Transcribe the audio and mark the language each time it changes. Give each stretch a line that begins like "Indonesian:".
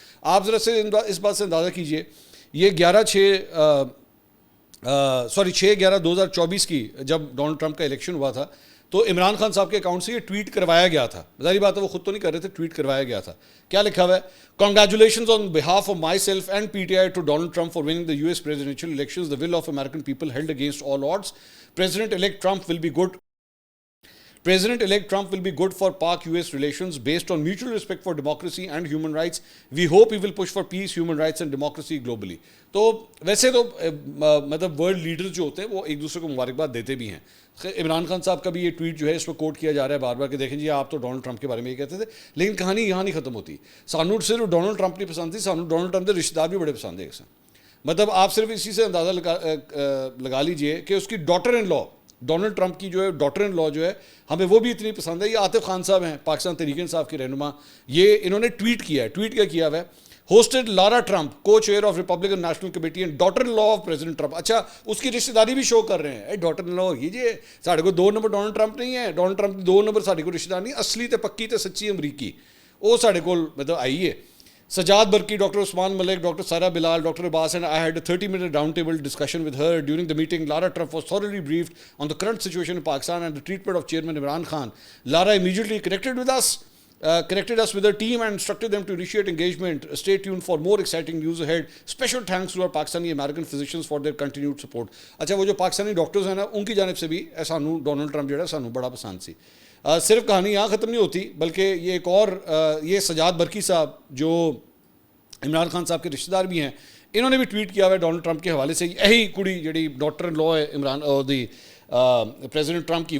Urdu: آپ ذرا سے اس بات سے اندازہ کیجئے, یہ 6/11/2024 کی جب ڈونلڈ ٹرمپ کا الیکشن ہوا تھا تو عمران خان صاحب کے اکاؤنٹ سے یہ ٹویٹ کروایا گیا تھا. ظاہری بات ہے وہ خود تو نہیں کر رہے تھے, ٹویٹ کروایا گیا تھا. کیا لکھا ہوا ہے, congratulations on behalf of my self and P T I to Donald Trump for winning the US presidential elections.
English: The will of American people held against all odds. President-elect Trump will be good. President-elect Trump will be good for Pak-US relations based on mutual respect for democracy and human rights. We hope he will push for peace, human rights and democracy globally.
Urdu: تو ویسے تو مطلب world leaders جو ہوتے ہیں وہ ایک دوسرے کو مبارکباد دیتے بھی ہیں. عمران خان صاحب کا بھی یہ ٹویٹ جو ہے اس میں کوٹ کیا جا رہا ہے بار بار کہ دیکھیں جی آپ تو ڈونلڈ ٹرمپ کے بارے میں یہ کہتے تھے, لیکن کہانی یہاں نہیں ختم ہوتی. سانو صرف ڈونلڈ ٹرمپ نہیں پسند تھی, سانو ڈونلڈ ٹرمپ کے رشتہ دار بھی بڑے پسند ہیں. مطلب آپ صرف اسی سے اندازہ لگا لیجئے کہ اس کی daughter in law, Donald Trump کی جو ہے ڈاٹر ان لا جو ہے ہمیں وہ بھی اتنی پسند ہے. یہ عاطف خان صاحب ہیں, پاکستان تحریک انصاف کے رہنما, یہ انہوں نے ٹویٹ کیا ہے. ٹویٹ کیا کیا ہوا ہے, ہوسٹڈ لارا ٹرمپ کو chair of Republican national committee and daughter in law of president Trump. اچھا اس کی رشتہ داری بھی شو کر رہے ہیں, ڈاٹر ان لا کیجیے, ساڑھے کو 2 نمبر ڈونلڈ ٹرمپ نہیں ہے, ڈونلڈ ٹرمپ کی 2 نمبر ساڑھے کو رشتہ دار نہیں, اصلی تے پکی تے سچی امریکی وہ ساڑھے کو مطلب آئی ہے.
English: Sajjad Barqi, doctor Usman Malik, doctor Sara Bilal, doctor Abbas, and I had a 30-minute round-table discussion with her. During the meeting, Lara Trump was thoroughly briefed on the current situation in Pakistan and the treatment of Chairman Imran Khan. Lara immediately connected us with her team and instructed them to initiate engagement. Stay tuned for more exciting news ahead. Special thanks to our Pakistani American physicians for their continued support.
Urdu: اچھا وہ جو Pakistani doctors ہیں نا ان کی جانب سے بھی سانو ڈونلڈ ٹرمپ جو ہے سانو بڑا پسند سی. صرف کہانی یہاں ختم نہیں ہوتی بلکہ یہ ایک اور یہ سجاد برقی صاحب جو عمران خان صاحب کے رشتہ دار بھی ہیں, انہوں نے بھی ٹویٹ کیا ہوا ہے ڈونلڈ ٹرمپ کے حوالے سے. یہی کڑی جڑی ڈاٹر ان لا ہے عمران دی پریزیڈنٹ ٹرمپ کی.